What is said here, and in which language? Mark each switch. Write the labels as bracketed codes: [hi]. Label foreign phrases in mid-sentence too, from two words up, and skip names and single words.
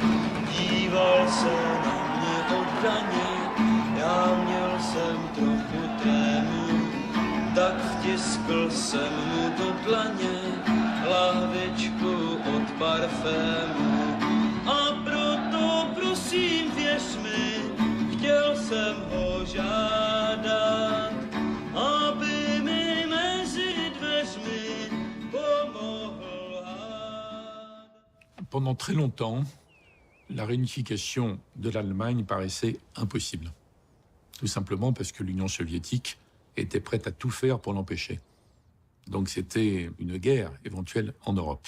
[cs] Díval se na mě oddaně, já měl jsem trochu trému, tak vtiskl jsem mu do dlaně lahvičku od parfému. A proto prosím věř mi, chtěl jsem ho žádat, aby mi mezi dveřmi pomohl. [fr] Pendant très longtemps, la réunification de l'Allemagne paraissait impossible. Tout simplement parce que l'Union soviétique était prête à tout faire pour l'empêcher. Donc c'était une guerre éventuelle en Europe.